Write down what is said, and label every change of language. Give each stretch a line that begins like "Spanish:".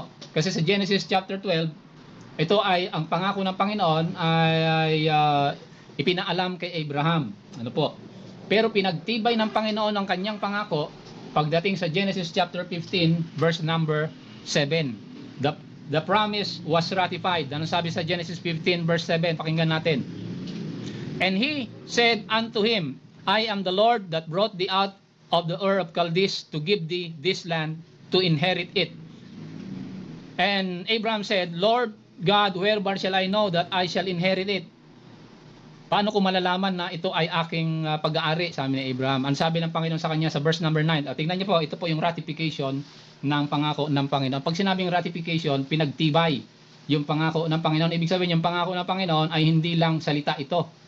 Filipino: Kasi sa Genesis chapter 12, ito ay ang pangako ng Panginoon ay ipinaalam kay Abraham. Pero pinagtibay ng Panginoon ang kanyang pangako pagdating sa Genesis chapter 15 verse number 7.
English: The promise was ratified.
Filipino: Ano sabi sa Genesis 15 verse 7? Pakinggan natin.
English: And he said unto him, I am the Lord that brought thee out of the Ur of Chaldees to give thee this land to inherit it. And Abraham said, Lord God, whereby shall I know that I shall inherit it?
Filipino: Paano ko malalaman na ito ay aking pag-aari, sabi ni Abraham? Ang sabi ng Panginoon sa kanya sa verse number 9. Tingnan niyo po, ito po yung ratification ng pangako ng Panginoon. Pag sinabing ratification, pinagtibay yung pangako ng Panginoon. Ibig sabihin, yung pangako ng Panginoon ay hindi lang salita ito.